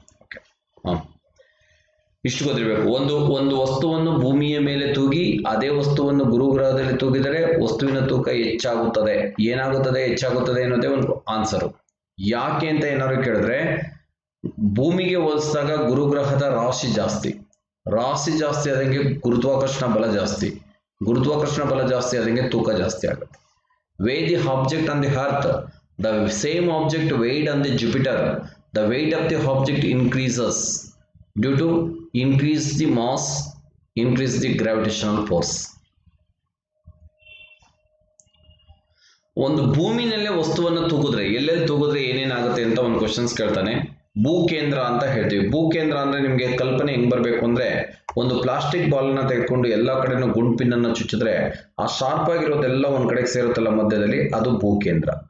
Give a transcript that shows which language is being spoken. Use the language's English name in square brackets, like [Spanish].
[Kannada] Okay, ಇಷ್ಟು ಗೊತ್ತಿರಬೇಕು. ಒಂದು ವಸ್ತುವನ್ನು ಭೂಮಿಯ ಮೇಲೆ ತೂಗಿ ಅದೇ ವಸ್ತುವನ್ನು ಗುರುಗ್ರಹದಲ್ಲಿ ತೂಗಿದರೆ ವಸ್ತುವಿನ ತೂಕ ಹೆಚ್ಚಾಗುತ್ತದೆ. ಏನಾಗುತ್ತದೆ, ಹೆಚ್ಚಾಗುತ್ತದೆ ಅನ್ನೋದೇ ಒಂದು ಆನ್ಸರು. ಯಾಕೆ ಅಂತ ಏನಾದ್ರು ಕೇಳಿದ್ರೆ, ಭೂಮಿಗೆ ಹೋಲಿಸಿದಾಗ ಗುರುಗ್ರಹದ ರಾಶಿ ಜಾಸ್ತಿ ಆದಂಗೆ ಗುರುತ್ವಾಕರ್ಷಣ ಬಲ ಜಾಸ್ತಿ, ಗುರುತ್ವಾಕರ್ಷಣ ಬಲ ಜಾಸ್ತಿ ಆದಂಗೆ ತೂಕ ಜಾಸ್ತಿ ಆಗುತ್ತೆ. [English] weigh the object on the earth, the same object weighed on the Jupiter, the weight of the object increases due to increase the mass, increase the gravitational force. [Kannada] ಒಂದು ಭೂಮಿನಲ್ಲೇ ವಸ್ತುವನ್ನು ತೂಗಿದ್ರೆ ಎಲ್ಲೆಲ್ಲಿ ತೂಗಿದ್ರೆ ಏನೇನಾಗುತ್ತೆ ಅಂತ ಒಂದು ಕ್ವಶನ್ಸ್ ಕೇಳ್ತಾನೆ. ಭೂಕೇಂದ್ರ ಅಂತ ಹೇಳ್ತೀವಿ. ಭೂಕೇಂದ್ರ ಅಂದ್ರೆ ನಿಮಗೆ ಕಲ್ಪನೆ ಹೆಂಗ್ ಬರಬೇಕು ಅಂದ್ರೆ, ಒಂದು ಪ್ಲಾಸ್ಟಿಕ್ ಬಾಲ್ ಅನ್ನ ತೆಗೆದುಕೊಂಡು ಎಲ್ಲಾ ಕಡೆನೂ ಗುಂಡ್ಪಿನ್ ಅನ್ನು ಚುಚ್ಚಿದ್ರೆ ಆ ಶಾರ್ಪ್ ಆಗಿರೋದೆಲ್ಲ ಒಂದ್ ಕಡೆಗೆ ಸೇರುತ್ತಲ್ಲ ಮಧ್ಯದಲ್ಲಿ, ಅದು ಭೂಕೇಂದ್ರ.